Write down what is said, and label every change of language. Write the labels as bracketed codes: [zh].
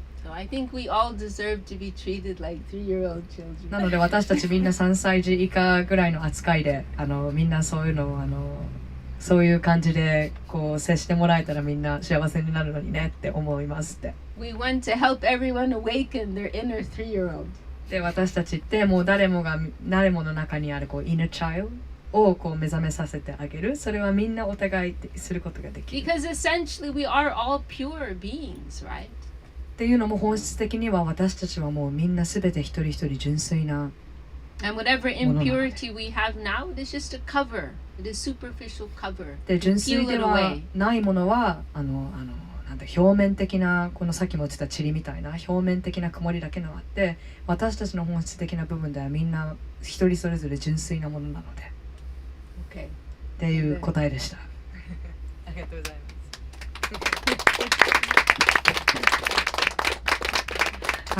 [en] I think we all deserve to be treated like 3-year-old children. [ja] なので私たちみんな3歳児以下ぐらいの扱いでみんなそういうのをそういう感じでこう接してもらえたらみんな幸せになるのにねって思いますって。 [en] We want to help everyone awaken their inner 3-year-old. [ja] で私たちってもう誰もの中にあるこう inner child をこう目覚めさせてあげる。それはみんなお互いすることができる。 [en] Because essentially we are all pure beings, right? [ja] っていうのも本質的には私たちはもうみんなすべて一人一人純粋な。 [en] And whatever impurity we have now, it is just a cover. It is superficial cover. [ja] で純粋ではないものはなんだ表面的なこのさっきも言ってた塵みたいな表面的な曇りだけのあって私たちの本質的な部分ではみんな一人それぞれ純粋なものなので。 [en] Okay. [ja] っていう答えでした。ありがとうございます。